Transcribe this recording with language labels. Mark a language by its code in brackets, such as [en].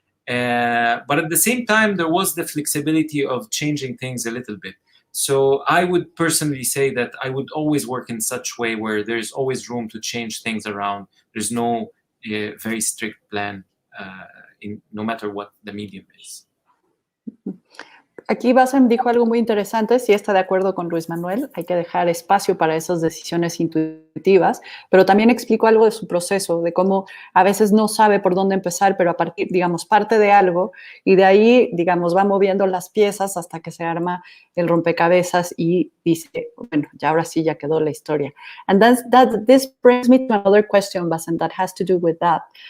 [en] But at the same time, there was the flexibility of changing things a little bit. So I would personally say that I would always work in such way where there's always room to change things around. There's no very strict plan, no matter what the medium is. [es] Aquí Bassem dijo algo muy interesante, sí está de acuerdo con Luis Manuel, hay que dejar espacio para esas decisiones intuitivas, pero también explicó algo de su proceso, de cómo a veces no sabe por dónde empezar, pero a partir, digamos, parte de algo y de ahí, digamos, va moviendo las piezas hasta que se arma el rompecabezas y dice, bueno, ya ahora sí ya quedó la historia. [en] And this brings me to another question, Bassem, that has to do with that.